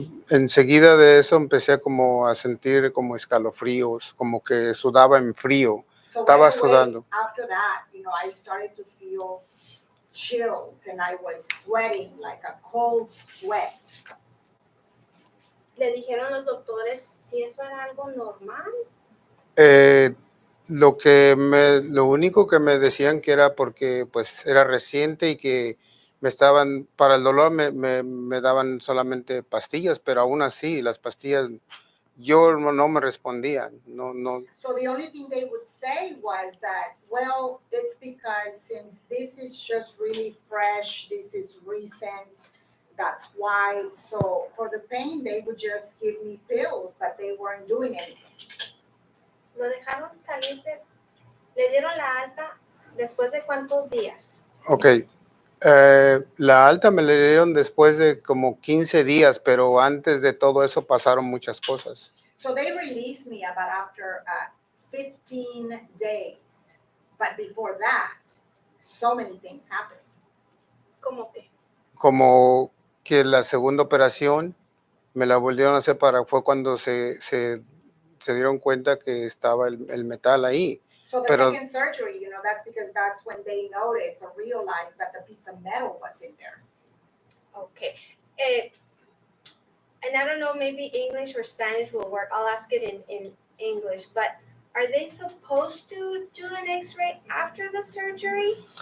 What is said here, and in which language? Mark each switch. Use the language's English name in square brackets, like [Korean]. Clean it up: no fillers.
[Spanish] Enseguida de eso empecé como a sentir como escalofríos, como que sudaba en frío. [English] So [Spanish] Estaba [English] right away, [Spanish] sudando. [English] after that, I started to feel chills and I was sweating like a cold sweat. [Spanish] ¿Le dijeron los doctores si eso era algo normal? Lo único que me decían que era porque pues era reciente y que para el dolor me daban solamente pastillas, pero aún así las pastillas yo no me respondían, no. [English] So the only thing they would say was that, well, it's because since this is just really fresh, this is recent, that's why. So for the pain, they would just give me pills, but they weren't doing anything. [Spanish] ¿Lo dejaron salir le dieron la alta después de cuántos días? [English] Okay. [Spanish] La alta me la dieron después de como 15 días, pero antes de todo eso pasaron muchas cosas. [English] So they released me about after 15 days. But before that, so many things happened. [Spanish] ¿Cómo qué? Como que la segunda operación me la volvieron a hacer fue cuando se dieron cuenta que estaba el metal ahí. [English] So the [Spanish] Pero, [English] second surgery, that's because that's when they noticed or realized that the piece of metal was in there. Okay. And I don't know, maybe English or Spanish will work. I'll ask it in English. But are they supposed to do an X-ray after the surgery?